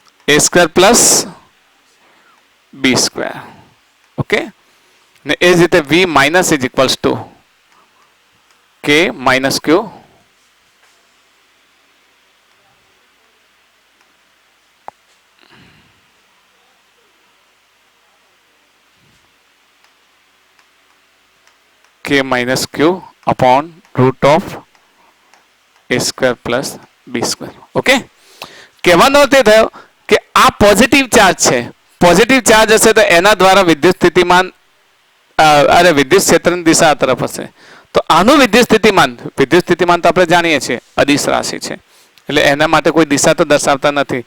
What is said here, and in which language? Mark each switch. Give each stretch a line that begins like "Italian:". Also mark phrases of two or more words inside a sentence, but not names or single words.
English: a square plus b square. ओके,
Gujarati: ને એ જ રીતે
English: v minus is equals to k minus q k minus q upon root of a square plus b square.
Gujarati: ઓકે, કહેવાનો અર્થ એ થયો કે આ
English: positive charge
Gujarati: છે.
English: positive charge
Gujarati: હશે તો એના દ્વારા વિદ્યુત સ્થિતિમાન વિદ્યુત ક્ષેત્રની દિશા આ તરફ હશે. તો આનું વિદ્યુત સ્થિતિમાન તો આપણે જાણીએ છીએ અદિશ રાશિ છે, એટલે એના માટે કોઈ દિશા તો દર્શાવતા નથી.